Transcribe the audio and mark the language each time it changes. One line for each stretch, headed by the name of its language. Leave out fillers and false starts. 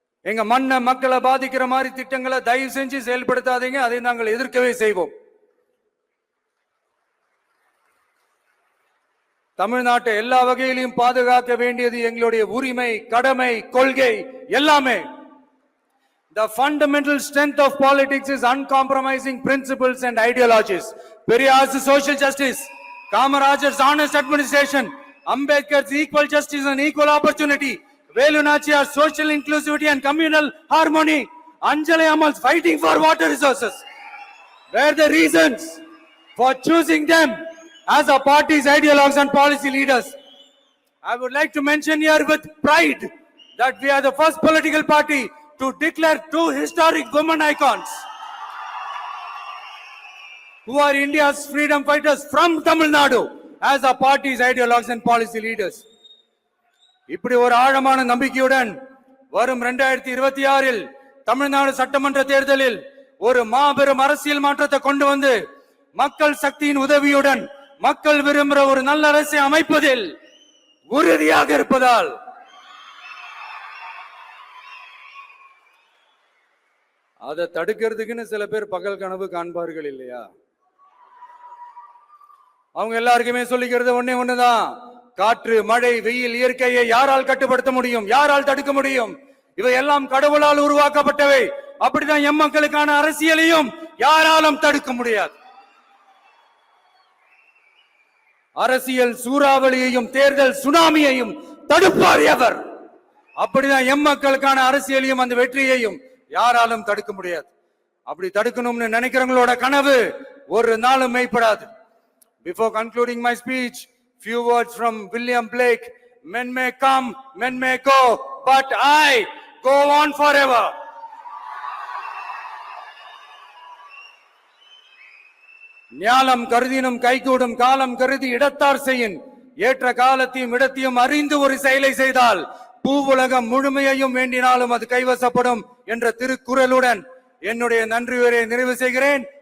Tamil: எங்க மண்ணை மக்களை பாதிக்கிற மாதிரி திட்டங்களை தயவு செஞ்சு செயல்படுத்தாதீங்க, அதை நாங்கள் எதிர்க்கவே செய்வோம். தமிழ்நாட்டை எல்லா வகையிலும் பாதுகாக்க வேண்டியது எங்களுடைய உரிமை, கடமை, கொள்கை எல்லாமே.
English: The fundamental strength of politics is uncompromising principles and ideologies. Periyar's social justice, Kamarajar's honest administration, Ambedkar's equal justice and equal opportunity, Velu Nachiyar's social inclusivity and communal harmony, Anjali Amal's fighting for water resources were the reasons for choosing them as our party's ideologues and policy leaders. I would like to mention here with pride that we are the first political party to declare two historic women icons who are India's freedom fighters from Tamil Nadu as our party's ideologues and policy leaders.
Tamil: இப்படி ஒரு ஆழமான நம்பிக்கையுடன் வரும் 2026 தமிழ்நாடு சட்டமன்ற தேர்தலில் ஒரு மாபெரும் அரசியல் மாற்றத்தை கொண்டு வந்து மக்கள் சக்தியின் உதவியுடன் மக்கள் விரும்புகிற ஒரு நல்ல அரசை அமைப்பதில் உறுதியாக இருப்பதால் அதை தடுக்கிறதுக்குன்னு சில பேர் பகல் கனவு காண்பார்கள் இல்லையா? அவங்க எல்லாருக்குமே சொல்லிக்கிறது ஒண்ணுதான், காற்று, மழை, வெயில், இயற்கையை யாரால் கட்டுப்படுத்த முடியும்? யாரால் தடுக்க முடியும்? இவை எல்லாம் கடவுளால் உருவாக்கப்பட்டவை. அப்படிதான் எம் மக்களுக்கான அரசியலையும் யாராலும் தடுக்க முடியாது. அரசியல் சூறாவளியையும் தேர்தல் சுனாமியையும் தடுப்பார் எவர்? அப்படிதான் எம் மக்களுக்கான அரசியலையும் அந்த வெற்றியையும் யாராலும் தடுக்க முடியாது. அப்படி தடுக்கணும்னு நினைக்கிறவங்களோட கனவு ஒரு நாளும் மெய்ப்படாது.
English: Before concluding my speech, few words from William Blake. Men may come, men may go, but I go on forever.
Tamil: ஞாலம் கருதினும் கைகூடும், காலம் கருதி இடத்தார் செய்யின். ஏற்ற காலத்தையும் இடத்தையும் அறிந்து ஒரு செயலை செய்தால் பூவுலகம் முழுமையையும் வேண்டினாலும் அது கைவசப்படும் என்ற திருக்குறளுடன் என்னுடைய நன்றி உரையை நிறைவு செய்கிறேன்.